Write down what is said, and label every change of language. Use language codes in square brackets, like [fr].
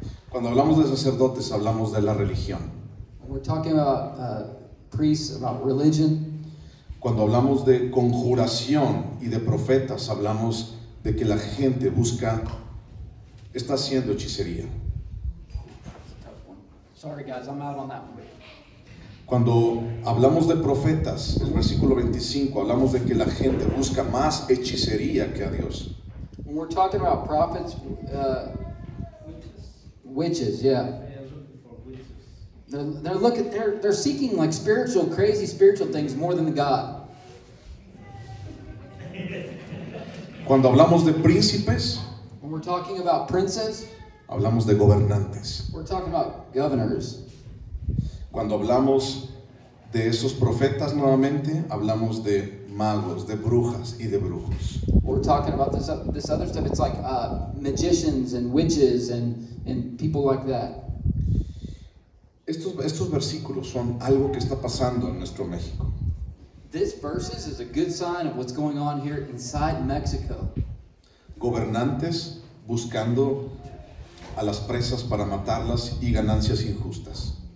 [es] cuando hablamos de sacerdotes hablamos de la religión. [en] we're talking about priests, about religion. [es] Cuando hablamos de conjuración y de profetas hablamos de que la gente está haciendo hechicería. [en] Sorry guys, I'm out on that one. [es] Cuando hablamos de profetas, el versículo 25, hablamos de que la gente busca más hechicería que a Dios. [en] When we're talking about prophets, witches, yeah. They're seeking like crazy spiritual things more than God. [es] Cuando hablamos de príncipes, [en] When we're talking about princes, [es] hablamos de gobernantes. [en] we're talking about governors. [es] Cuando hablamos de esos profetas nuevamente, hablamos de magos, de brujas y de brujos. [en] We're talking about this other stuff. It's like magicians and witches and people like that. [es] Estos versículos son algo que está pasando en nuestro México. [en] This verses is a good sign of what's going on here inside Mexico. [es] Gobernantes buscando a las presas para matarlas y ganancias injustas.